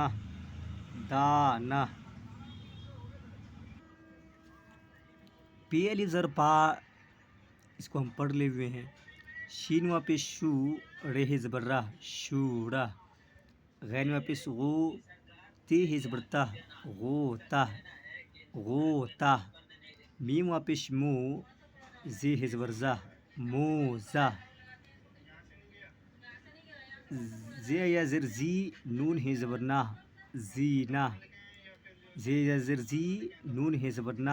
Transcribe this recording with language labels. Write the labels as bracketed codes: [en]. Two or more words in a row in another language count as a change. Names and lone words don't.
[ur] دا نہ. پے الف زبر پا، اس کو ہم پڑھ لے ہوئے ہیں. شین وا پیش شو، رے ہے زبر رہ. شو رہ. غین وا پیش غو، تے ہے زبر تہ. غو تہ. غو تہ. میم وا پیش مو، زے ہے زبر زہ. مو زہ. زے یا زر زی، نون ہے زبر نہ. زی نہ. زے یا زر زی، نون ہے زبر نہ.